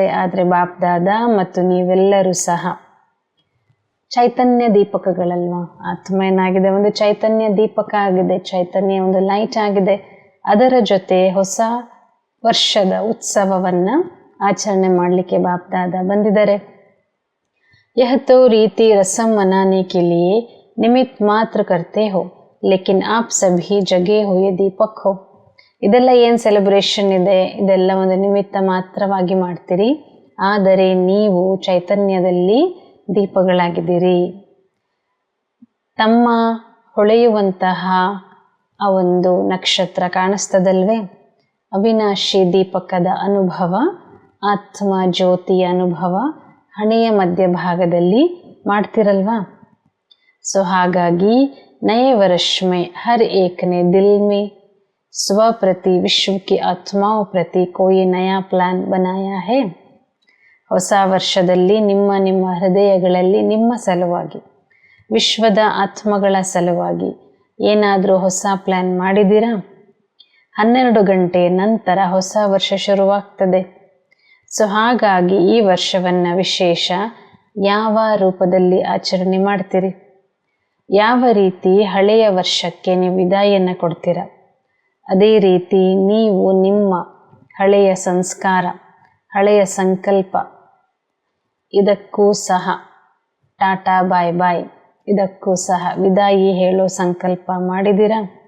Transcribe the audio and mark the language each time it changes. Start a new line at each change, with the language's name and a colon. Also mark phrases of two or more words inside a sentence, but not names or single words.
Kannada: ಆದರೆ ಬಾಪ್ ದಾದಾ ಮತ್ತು ನೀವೆಲ್ಲರೂ ಸಹ ಚೈತನ್ಯ ದೀಪಕಗಳಲ್ವಾ. ಆತ್ಮ ಏನಾಗಿದೆ, ಒಂದು ಚೈತನ್ಯ ದೀಪಕ ಆಗಿದೆ, ಚೈತನ್ಯ ಒಂದು ಲೈಟ್ ಆಗಿದೆ. ಅದರ ಜೊತೆ ಹೊಸ ವರ್ಷದ ಉತ್ಸವವನ್ನು ಆಚರಣೆ ಮಾಡಲಿಕ್ಕೆ ಬಾಪ್ ದಾದಾ ಬಂದಿದ್ದಾರೆ.
Hindi: यह तो रीति रस्म मनाने के लिए निमित्त मात्र करते हो, लेकिन आप सभी जगे हुए दीपक हो.
Kannada: ಇದೆಲ್ಲ ಏನು ಸೆಲೆಬ್ರೇಷನ್ ಇದೆ, ಇದೆಲ್ಲ ಒಂದು ನಿಮಿತ್ತ ಮಾತ್ರವಾಗಿ ಮಾಡ್ತೀರಿ, ಆದರೆ ನೀವು ಚೈತನ್ಯದಲ್ಲಿ ದೀಪಗಳಾಗಿದ್ದೀರಿ. ತಮ್ಮ ಹೊಳೆಯುವಂತಹ ಆ ಒಂದು ನಕ್ಷತ್ರ ಕಾಣಿಸ್ತದಲ್ವೇ, ಅವಿನಾಶಿ ದೀಪಕದ ಅನುಭವ, ಆತ್ಮ ಜ್ಯೋತಿಯ ಅನುಭವ ಹಣೆಯ ಮಧ್ಯಭಾಗದಲ್ಲಿ ಮಾಡ್ತಿರಲ್ವಾ.
Hindi: ಸೊ ಹಾಗಾಗಿ नये वर्ष में हर एकने दिल में स्व प्रति विश्व की आत्माओं प्रति कोई नया प्लान बनाया है.
Kannada: ಹೊಸ ವರ್ಷದಲ್ಲಿ ನಿಮ್ಮ ಹೃದಯಗಳಲ್ಲಿ ನಿಮ್ಮ ಸಲುವಾಗಿ, ವಿಶ್ವದ ಆತ್ಮಗಳ ಸಲುವಾಗಿ ಏನಾದರೂ ಹೊಸ ಪ್ಲ್ಯಾನ್ ಮಾಡಿದ್ದೀರಾ? 12 ಗಂಟೆ ನಂತರ ಹೊಸ ವರ್ಷ ಶುರುವಾಗ್ತದೆ. ಸೊ ಹಾಗಾಗಿ ಈ ವರ್ಷವನ್ನು ವಿಶೇಷ ಯಾವ ರೂಪದಲ್ಲಿ ಆಚರಣೆ ಮಾಡ್ತೀರಿ, ಯಾವ ರೀತಿ ಹಳೆಯ ವರ್ಷಕ್ಕೆ ನೀವು ವಿದಾಯನ್ನು ಕೊಡ್ತೀರ, ಅದೇ ರೀತಿ ನೀವು ನಿಮ್ಮ ಹಳೆಯ ಸಂಸ್ಕಾರ, ಹಳೆಯ ಸಂಕಲ್ಪ ಇದಕ್ಕೂ ಸಹ
English: ta-ta bye bye,
Kannada: ಇದಕ್ಕೂ ಸಹ ವಿದಾಯಿ ಹೇಳೋ ಸಂಕಲ್ಪ ಮಾಡಿದ್ದೀರಾ?